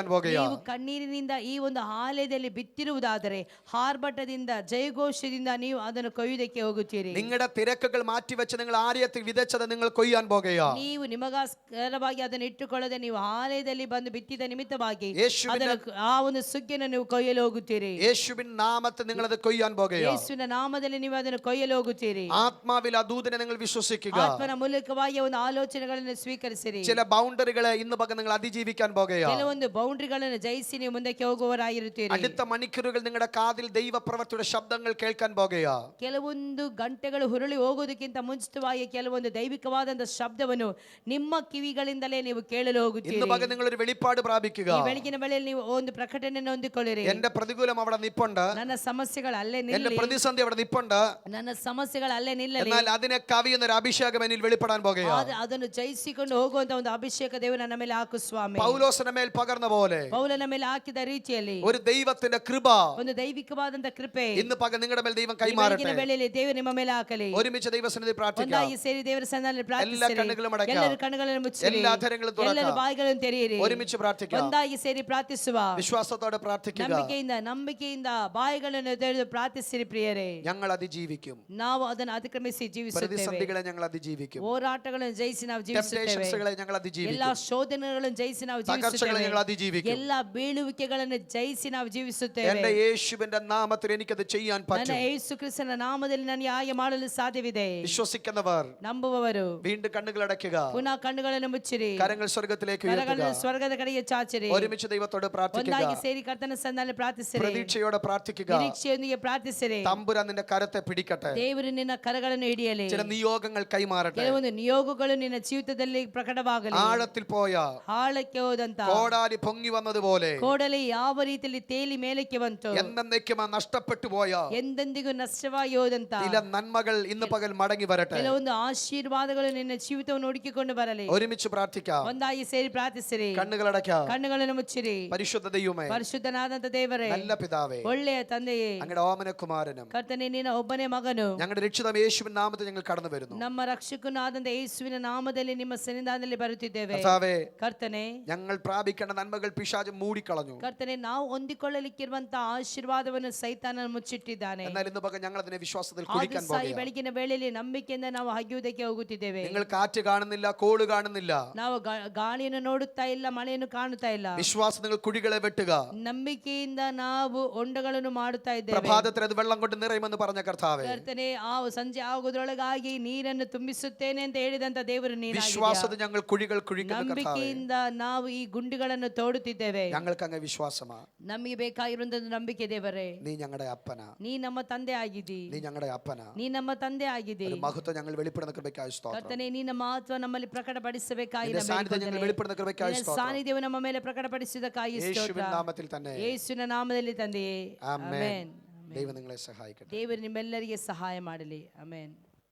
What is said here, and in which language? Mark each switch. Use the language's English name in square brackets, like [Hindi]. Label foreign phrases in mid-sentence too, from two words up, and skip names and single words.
[Kannada] ನೀವು [Malayalam] പോകുകയാണ്. [Kannada] ಕಣ್ಣೀರಿನಿಂದ ಈ ಒಂದು ಆಲಯದಲ್ಲಿ ಬಿತ್ತಿರುವುದಾದರೆ ಆರ್ಭಟದಿಂದ ಜಯಘೋಷದಿಂದ ನೀವು ಅದನ್ನು ಕೊಯ್ಯುವುದಕ್ಕೆ ಹೋಗುತ್ತೀರಿ. [Malayalam] നിങ്ങളുടെ തിരക്കുകൾ മാറ്റിവെച്ച് നിങ്ങൾ ആലയത്തിൽ വിതച്ചത് നിങ്ങൾ കൊയ്യാൻ പോകുകയാണ്. [Kannada] ನೀವು ನಿಮಗೋಸ್ಕರವಾಗಿ ಅದನ್ನು ಇಟ್ಟುಕೊಳ್ಳದೆ ನೀವು ಆಲಯದಲ್ಲಿ ಬಂದು ಬಿತ್ತಿದ ನಿಮಿತ್ತವಾಗಿ [Malayalam] യേശുവിന്റെ [Kannada] ಆ ಒಂದು ಸುಗ್ಗಿಯನ್ನು ನೀವು ಕೊಯ್ಯಲು ಹೋಗುತ್ತೀರಿ. [Malayalam] യേശുവിൻ നാമത്തിൽ നിങ്ങൾ അത് കൊയ്യാൻ പോകുകയാണ്. [Kannada] ಯೇಸುವಿನ ನಾಮದಲ್ಲಿ ನೀವು ಅದನ್ನು ಕೊಯ್ಯಲು ಹೋಗುತ್ತೀರಿ. [Malayalam] ആത്മാവിൽ ആ ദൂതനെ നിങ്ങൾ വിശ്വസിക്കുക. [Kannada] ಆತ್ಮನ ಮೂಲಕವಾಗಿ ಒಂದು ಆಲೋಚನೆಗಳನ್ನು ಸ್ವೀಕರಿಸಿರಿ. [Malayalam] ചില ബൗണ്ടറികളെ ഇന്ന് പകൽ നിങ്ങൾ അതിജീവിക്കാൻ പോകുകയാണ്. [Kannada] ಕೆಲವೊಂದು ಬೌಂಡ್ರಿಗಳನ್ನು ಜಯಿಸಿ ನೀವು ಮುಂದಕ್ಕೆ ಹೋಗುವವರಾಗಿರುತ್ತೀರಿ. [Malayalam] അടുത്ത മണിക്കൂറുകൾ നിങ്ങളുടെ കാതിൽ ദൈവപ്രവൃത്തിയുടെ ശബ്ദങ്ങൾ കേൾക്കാൻ പോകുകയാണ്. [Kannada] ಕೆಲವೊಂದು ಗಂಟೆಗಳು ಹುರುಳಿ ಹೋಗೋದಕ್ಕಿಂತ ಮುಂಚಿತವಾಗಿ ಕೆಲವೊಂದು ದೈವಿಕವಾದಂತ ಶಬ್ದವನ್ನು ನಿಮ್ಮ ಕಿವಿಗಳಿಂದಲೇ ನೀವು ಕೇಳಲು ಹೋಗುತ್ತೀರಿ. [Malayalam] ഇന്ന് പകൽ നിങ്ങൾ ഒരു വെളിപ്പാട് പ്രാപിക്കുക. [Kannada] ಈ ಬೆಳಗಿನ ವೇಳೆಯಲ್ಲಿ ನೀವು ಒಂದು ಪ್ರಕಟಣೆಯನ್ನು ಹೊಂದಿಕೊಳ್ಳಿರಿ. [Malayalam] എന്റെ പ്രതികൂലം അവിടെ നിപ്പുണ്ട്. [Kannada] ನನ್ನ ಸಮಸ್ಯೆಗಳು ಅಲ್ಲೇ [Malayalam] എന്റെ [Kannada] ನಿಲ್ಲಲಿ. [Malayalam] പ്രതിസന്ധി അവിടെ നിപ്പുണ്ട്. [Kannada] ನನ್ನ ಸಮಸ್ಯೆಗಳು ಅಲ್ಲೇ ನಿಲ್ಲಲಿ. [Malayalam] എന്നാൽ അതിനെ കവിയുന്ന ഒരു അഭിഷേകം എന്നിൽ വെളിപ്പെടാൻ പോകുകയാണ്. [Kannada] ಅದನ್ನು ಜಯಿಸಿಕೊಂಡು ಹೋಗುವಂತ ಒಂದು ಅಭಿಷೇಕ ದೇವರು ನನ್ನ ಮೇಲೆ ಹಾಕು ಸ್ವಾಮಿ. [Malayalam] പൗലോസിന്റെ മേൽ പകർന്ന പോലെ [Kannada] ಪೌಲನ ಮೇಲೆ ಹಾಕಿದ ರೀತಿಯಲ್ಲಿ [Malayalam] ഒരു ദൈവത്തിന്റെ കൃപ [Kannada] ಒಂದು ದೈವಿಕವಾದಂತ ಕೃಪೆ [Malayalam] ഇന്ന് പകൽ നിങ്ങളുടെ മേൽ ദൈവം [Kannada] ಈ [Malayalam] കൈമാറട്ടെ. [Kannada] ಬೆಳಗಿನ ವೇಳೆಯಲ್ಲಿ ದೇವರು ನಿಮ್ಮ ಮೇಲೆ ಹಾಕಲಿ. [Malayalam] ഒരുമിച്ച് ദൈവസന്നിധി പ്രാർത്ഥിക്കാം. [Kannada] ಒಂದಾಗಿ ಸೇರಿ ದೇವರ ಸನ್ನಿಧಾನದಲ್ಲಿ [Malayalam] എല്ലാ [Kannada] ಪ್ರಾರ್ಥಿಸಿರಿ. [Malayalam] കണ്ണുകളും അടയ്ക്കാം. [Kannada] ಎಲ್ಲರ ಕಣ್ಣುಗಳನ್ನು ಮುಚ್ಚಿರಿ. [Malayalam] എല്ലാ അധരങ്ങളും [Kannada] ಎಲ್ಲರ [Malayalam] തുറക്കാം. [Kannada] ಬಾಯಿಗಳನ್ನು ತೆರೆಯಿರಿ. [Malayalam] ഒരുമിച്ച് പ്രാർത്ഥിക്കാം. [Kannada] ಒಂದಾಗಿ ಸೇರಿ ಪ್ರಾರ್ಥಿಸುವ. [Malayalam] വിശ്വാസത്തോടെ പ്രാർത്ഥിക്കുക. [Kannada] ನಂಬಿಕೆಯಿಂದ ಬಾಯಿಗಳನ್ನು ತೆರೆದು ಪ್ರಾರ್ಥಿಸಿರಿ ಪ್ರಿಯರೇ. [Malayalam] ഞങ്ങൾ അതിജീവിക്കും. [Kannada] ನಾವು ಅದನ್ನು ಅತಿಕ್ರಮಿಸಿ ಜೀವಿಸುತ್ತೇವೆ. [Malayalam] പ്രതിസന്ധികളെ ഞങ്ങൾ അതിജീവിക്കും. [Kannada] ಹೋರಾಟಗಳನ್ನು ಜಯಿಸಿ ನಾವು ಜೀವಿಸುತ್ತೇವೆ. [Malayalam] ടെംപ്ടേഷൻസുകളെ ഞങ്ങൾ [Kannada] ಎಲ್ಲಾ [Malayalam] അതിജീവിക്കും. [Kannada] ಶೋಧನೆಗಳನ್ನು ಜಯಿಸಿ ನಾವು [Malayalam] തകർച്ചകളെ [Kannada] ಜೀವಿಸುತ್ತೇವೆ. [Malayalam] ഞങ്ങൾ അതിജീവിക്കും. [Kannada] ಎಲ್ಲಾ ಬೀಳುವಿಕೆಗಳನ್ನು ಜಯಿಸಿ ನಾವು ಜೀವಿಸುತ್ತೇವೆ. [Malayalam] എന്റെ യേശുവിന്റെ നാമത്തിൽ എനിക്കത് ചെയ്യാൻ [Kannada] ನನ್ನ [Malayalam] പറ്റും. [Kannada] ಯೇಸು ಕ್ರಿಸ್ತನ ನಾಮದಲ್ಲಿ ನನಗೆ ಹಾಗೆ ಮಾಡಲು ಸಾಧ್ಯವಿದೆ. [Malayalam] വിശ്വസിക്കുന്നവർ [Kannada] ನಂಬುವವರು [Malayalam] വീണ്ടും കണ്ണുകൾ അടയ്ക്കുക. [Kannada] ಪುನಃ ಕಣ್ಣುಗಳನ್ನು ಮುಚ್ಚಿರಿ. [Malayalam] കരങ്ങൾ സ്വർഗത്തിലേക്ക് ഉയർത്തുക. [Kannada] ಕರಗಳನ್ನು ಸ್ವರ್ಗದ ಕಡೆಗೆ ಚಾಚಿರಿ. [Malayalam] ഒരുമിച്ച് ദൈവത്തോട് പ്രാർത്ഥിക്കുക. [Kannada] ಒಂದಾಗಿ ಸೇರಿ ಕರ್ತನ ಸನ್ನಿಧಾನದಲ್ಲಿ ಪ್ರಾರ್ಥಿಸಿರಿ. [Malayalam] പ്രതീക്ഷയോടെ പ്രാർത്ഥിക്കുക. [Kannada] ನಿರೀಕ್ಷೆಯೊಂದಿಗೆ ಪ್ರಾರ್ಥಿಸಿರಿ. [Malayalam] തമ്പുരാൻ നിന്റെ കരത്തെ പിടിക്കട്ടെ. [Kannada] ದೇವರು ನಿನ್ನ ಕರಗಳನ್ನು ಹಿಡಿಯಲಿ. [Malayalam] ചില നിയോഗങ്ങൾ കൈമാറട്ടെ. [Kannada] ಕೆಲವೊಂದು ನಿಯೋಗಗಳು ನಿನ್ನ ಜೀವಿತದಲ್ಲಿ ಪ್ರಕಟವಾಗಲಿ. [Malayalam] ആഴത്തിൽ പോയ [Kannada] ಆಳಕ್ಕೆ ಹೋದಂತ [Malayalam] കോടാലി പൊങ്ങി വന്നതുപോലെ [Kannada] ಕೋಡಲಿ ಯಾವ ರೀತಿಯಲ್ಲಿ ತೇಲಿ ಮೇಲಕ್ಕೆ ಬಂತು. [Malayalam] എന്നേക്കും നഷ്ടപ്പെട്ടു പോയ [Kannada] ಎಂದೆಂದಿಗೂ ನಷ್ಟವಾಗಿ ಹೋದಂತ [Malayalam] ചില നന്മകൾ ഇന്ന് പകൽ മടങ്ങി വരട്ടെ. [Kannada] ಕೆಲವೊಂದು ಆಶೀರ್ವಾದಗಳು ನಿನ್ನ ಜೀವಿತವನ್ನು ಹುಡುಕಿಕೊಂಡು ಬರಲಿ. [Malayalam] ഒരുമിച്ച് പ്രാർത്ഥിക്കാം. [Kannada] ಒಂದಾಗಿ ಸೇರಿ ಪ್ರಾರ್ಥಿಸಿರಿ. [Malayalam] കണ്ണുകളടയ്ക്കാം. [Kannada] ಕಣ್ಣುಗಳನ್ನು ಮುಚ್ಚಿರಿ. [Malayalam] പരിശുദ്ധ ദൈവമേ, [Kannada] ಪರಿಶುದ್ಧನಾದಂತ ದೇವರೇ, [Malayalam] നല്ല പിതാവേ, [Kannada] ಒಳ್ಳೆಯ ತಂದೆಯೇ, [Malayalam] അങ്ങയുടെ ഓമനകുമാരനും [Kannada] ಕರ್ತನೆ ನಿನ್ನ ಒಬ್ಬನೇ മകನು [Malayalam] ഞങ്ങളുടെ രക്ഷിതാവ് യേശുവിൻ നാമത്തിൽ ഞങ്ങൾ കടന്നു വരുന്നു. [Kannada] ನಮ್ಮ ರಕ್ಷಕನಾದಂತ ಯೇಸುವಿನ ನಾಮದಲ್ಲಿ ನಿಮ್ಮ ಸನ್ನಿಧಾನದಲ್ಲಿ ಬರುತ್ತಿದ್ದೇವೆ. [Malayalam] കർത്താവേ, [Kannada] ಕರ್ತನೆ, [Malayalam] ഞങ്ങൾ പ്രാപിക്കേണ്ട നന്മകൾ പിശാച് മൂടിക്കളഞ്ഞു. [Kannada] ಕರ್ತನೆ, ನಾವು ಹೊಂದಿಕೊಳ್ಳಲಿಕ್ಕಿರುವಂತಹ ಆಶೀರ್ವಾದವನ್ನು ಸೈತಾನ ಮುಚ್ಚಿಟ್ಟಿದ್ದಾನೆ. [Malayalam] എന്നാൽ ഇന്ന് പകൽ ഞങ്ങൾ അതിനെ വിശ്വാസത്തിൽ [Kannada] ಆದ್ರೂ [Malayalam] കുടിക്കാൻ [Kannada] ಸಹ ಈ [Malayalam] പോകുകയാണ്. [Kannada] ಬೆಳಗಿನ ವೇಳೆಯಲ್ಲಿ ನಂಬಿಕೆಯಿಂದ ನಾವು ಹಗಿಯುವುದಕ್ಕೆ ಹೋಗುತ್ತಿದ್ದೇವೆ. [Malayalam] നിങ്ങൾ കാറ്റ് കാണുന്നില്ല, കോള് കാണുന്നില്ല. [Kannada] ನಾವು ಗಾಳಿಯನ್ನು ನೋಡುತ್ತಾ ಇಲ್ಲ, ಮಳೆಯನ್ನು ಕಾಣುತ್ತಾ ಇಲ್ಲ. [Malayalam] വിശ്വാസം നിങ്ങൾ കുഴികളെ വെട്ടുക. [Kannada] ನಂಬಿಕೆಯಿಂದ ನಾವು ಹೊಂಡಗಳನ್ನು ಮಾಡುತ್ತಾ ಇದ್ದೇವೆ. [Malayalam] പ്രഭാതത്തിൽ അത് വെള്ളം കൊണ്ട് നിറയുമെന്ന് പറഞ്ഞ കർത്താവേ, [Kannada] ಕರ್ತನೆ, ಆ ಸಂಜೆ ಆಗುವುದರೊಳಗಾಗಿ ನೀರನ್ನು ತುಂಬಿಸುತ್ತೇನೆ ಅಂತ ಹೇಳಿದಂತ ದೇವರು ನೀನಾಗಿದ್ದೀಯಾ. [Malayalam] വിശ്വാസത്തിൽ ഞങ്ങൾ കുഴികൾ കുഴിക്കുന്ന കർത്താവേ, [Kannada] ನಂಬಿಕೆಯಿಂದ ನಾವು ಈ ಗುಂಡಿಗಳನ್ನು ತೋಡುತ್ತಿದ್ದೇವೆ. [Malayalam] ഞങ്ങൾക്ക് അങ്ങ് വിശ്വാസമാ. [Kannada] ನಮಗೆ ಬೇಕಾಗಿರುವಂತ ನಂಬಿಕೆ ದೇವರೇ, [Malayalam] നീ ഞങ്ങളുടെ അപ്പന, [Kannada] ನೀ ನಮ್ಮ ತಂದೆ ಆಗಿದ್ದಿ. [Malayalam] നീ ഞങ്ങളുടെ അപ്പന. [Kannada] ನೀ ನಮ್ಮ ತಂದೆ ಆಗಿದ್ದಿ. [Malayalam] ഒരു മഹത്വം ഞങ്ങൾ വെളിപ്പെടുന്ന കൃപയ്ക്കായി സ്തോത്രം. [Kannada] ಕರ್ತನೆ, ನಿನ್ನ ಮಹತ್ವ ನಮ್ಮಲ್ಲಿ ಪ್ರಕಟಪಡಿಸಬೇಕಾಗಿ [Malayalam] നിന്റെ സാന്നിധ്യം ഞങ്ങൾ വെളിപ്പെടുന്ന കൃപയ്ക്കായി [Kannada] ನಿನ್ನ [Malayalam] സ്തോത്രം. [Kannada] ಸಾನ್ನಿಧ್ಯವು ನಮ್ಮ ಮೇಲೆ ಪ್ರಕಟಪಡಿಸಿದಕ್ಕಾಗಿ [Malayalam] യേശുവിൻ [Kannada] ಸ್ತೋತ್ರ. [Malayalam] നാമത്തിൽ തന്നെ [Kannada] ಯೇಸುವಿನ ನಾಮದಲ್ಲಿ ತಂದೆಯೇ, [Malayalam] ആമേൻ. [Kannada] ಆಮೆನ್. [Malayalam] ദൈവം നിങ്ങളെ സഹായിക്കട്ടെ. [Kannada] ದೇವರು ನಿಮ್ಮೆಲ್ಲರಿಗೆ ಸಹಾಯ ಮಾಡಲಿ. ಆಮೆನ್.